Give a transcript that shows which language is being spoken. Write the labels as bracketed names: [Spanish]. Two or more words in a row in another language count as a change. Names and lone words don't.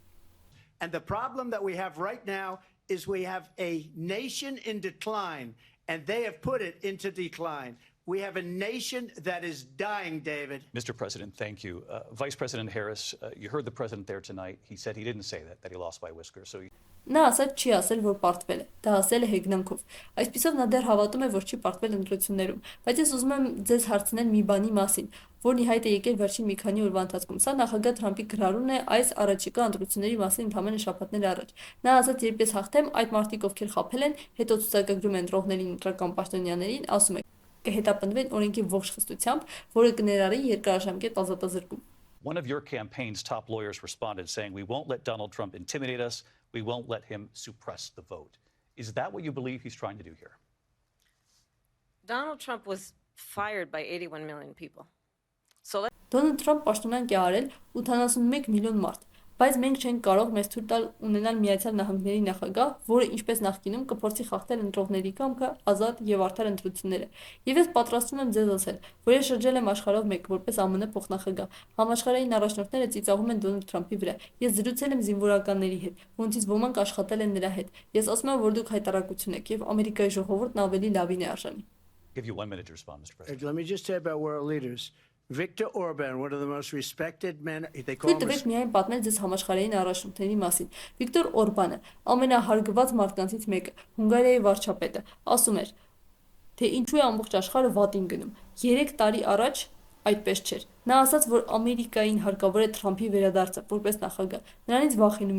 [English] And the problem that we have right now is we have a nation in decline, and they have put it into decline. We have a nation that is dying, David. Mr. President, thank you. Vice President Harris, you heard the president there tonight. He said he didn't say that he lost by a whisker. So. [Armenian] Նա ասաց չի ասել, որ պարտվել է, դա ասել է հեգնանքով։ Այսպիսով նա դեռ հավատում է, որ չի պարտվել ընտրություններում, բայց ես ուզում եմ ձեզ հարցնել մի բանի մասին, որն ի հայտ է եկել վերջին մի քանի օրվա ընթացքում։ Սա նախագահ Թրամփի գրառումն է այս առաջիկա ընտրությունների մասին ընդամենը շաբաթներ առաջ։ Նա ասաց, երբ ես հաղթեմ, այդ մարդիկ, ովքեր խաբել են, հետո ցուցակագրում են ընտրողներին, ընտրական պաշտոնյաներին, ասում է, կհետապնդվեն օրենքի ողջ խստությամբ, որը կներառի երկարաժամկետ ազատազրկում։ [English] One of your campaign's top lawyers responded saying, "We won't let Donald Trump intimidate us. We won't let him suppress the vote." Is that what you believe he's trying to do here? Donald Trump was fired by 81 million people. So [Armenian] Դոնալդ Թրամփ պաշտոնանկ է արել 81 միլիոն մարդ, բայց մենք չենք կարող մեզ թույլ տալ ունենալ Միացյալ Նահանգների նախագահ, որը ինչպես նախկինում կփորձի խախտել ընտրողների կամքը, ազատ եւ արդար ընտրությունները։ Եվ ես պատրաստվում եմ ձեզ ասել, որ ես շրջել եմ աշխարհով մեկ որպես ԱՄՆ փոխնախագահ։ Համաշխարհային առաջնորդները ծիծաղում են Դոնալդ Թրամփի վրա։ Ես զրուցել եմ զինվորականների հետ, որոնցից ոմանք աշխատել են նրա հետ։ Ես ասում եմ, որ դուք հայտարարություն եք եւ Ամերիկայի ժողովուրդն ավելի լավին է արժանի։ [English] Give you 1 minute to respond, Mr. President. Let me just tell you about world leaders. Victor Orban, one of the most respected men, they call him. [Armenian] Դուք միայն պատմել ձեզ համաշխարհային առաջնորդների մասին։ Վիկտոր Օրբանը, ամենահարգված մարդկանցից մեկը, Հունգարիայի վարչապետը, ասում էր, թե ինչու է ամբողջ աշխարհը վատին գնում։ 3 տարի առաջ այդպես չէր։ Նա ասաց, որ Ամերիկային հարկավոր է Թրամփի վերադարձը որպես նախագահ։ Նրանից վախենում